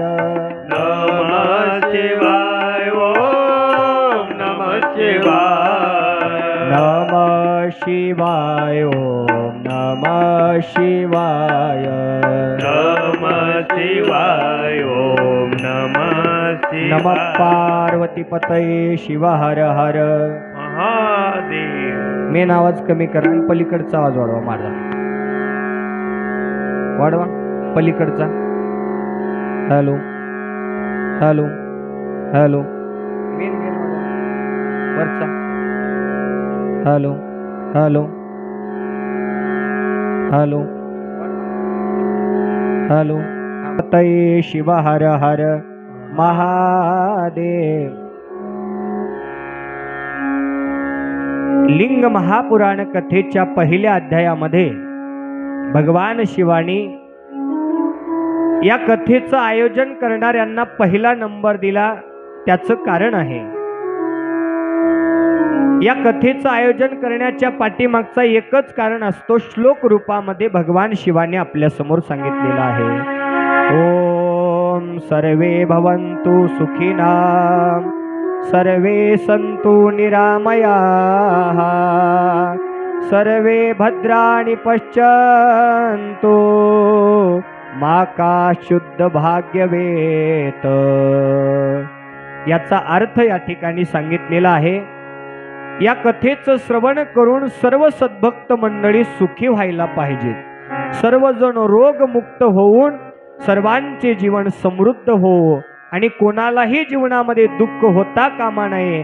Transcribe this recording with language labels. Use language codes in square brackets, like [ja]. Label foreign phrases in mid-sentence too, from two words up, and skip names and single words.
[sa] नमः शिवाय. नमः शिवाय. नमः शिवाय. नमः शिवाय. नमः शिवाय. नमः शिवाय. नमः पार्वती पतये शिव हर हर महादेव. [mr] मेन आवाज कमी करा आणि पलीकडचा आवाज वाढवा. माझा वाढवा, पलीकडचा. [en] hello hello hello. main main वरचा. hello hello hello hello. [sa] पतये शिव हर हर महादेव. [mr] लिंग महापुराण कथेच्या पहिल्या अध्यायामध्ये भगवान शिवानी या कथेचं आयोजन करणाऱ्यांना पहिला नंबर दिला. त्याचं कारण आहे, या कथेचं आयोजन करण्याच्या पाठीमागचा एकच कारण असतो. श्लोक रूपामध्ये भगवान शिवाने आपल्या समोर सांगितलेलं आहे. [sa] ओम सर्वे भवन्तु सुखिनः सर्वे सन्तु निरामयाः सर्वे भद्राणि पश्यन्तु मा शुद्ध भाग्यवेत. [mr] याचा अर्थ या ठिकाणी सांगितलेला आहे. या कथेचं श्रवण करून सर्व सद्भक्त मंडळी सुखी व्हायला पाहिजेत. सर्वजण रोगमुक्त होऊन सर्वांचे जीवन समृद्ध हो आणि कोणालाही जीवनामध्ये दुःख होता कामा नये.